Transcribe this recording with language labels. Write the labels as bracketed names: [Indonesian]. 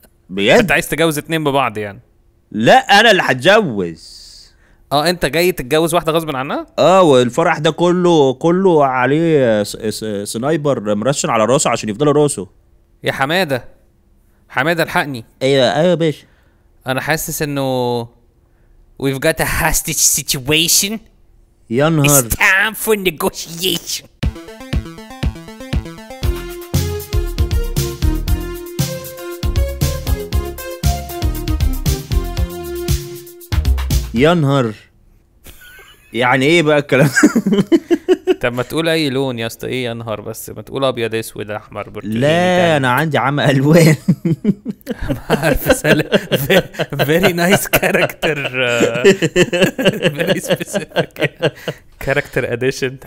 [Arabic] بجد؟ انت عايز تجوز اتنين ببعض يعني؟ لا، انا اللي هتجوز. انت جاي تتجوز واحده غصب عنها؟ والفرح ده كله عليه سنايبر مرشن على راسه عشان يفضل راسه. يا حماده الحقني. ايوه يا باشا. انا حاسس انه [English] we've got a hostage situation. [Arabic] يا نهار. [English] It's time for negotiation. [Arabic] يا نهار. يعني ايه بقى الكلام؟ طب ما تقول اي لون يا اسطى. ايه يا نهار؟ بس ما تقول ابيض اسود احمر برتقالي. لا، انا عندي عمى الوان. عارف [English] very nice character. Very specific character addition.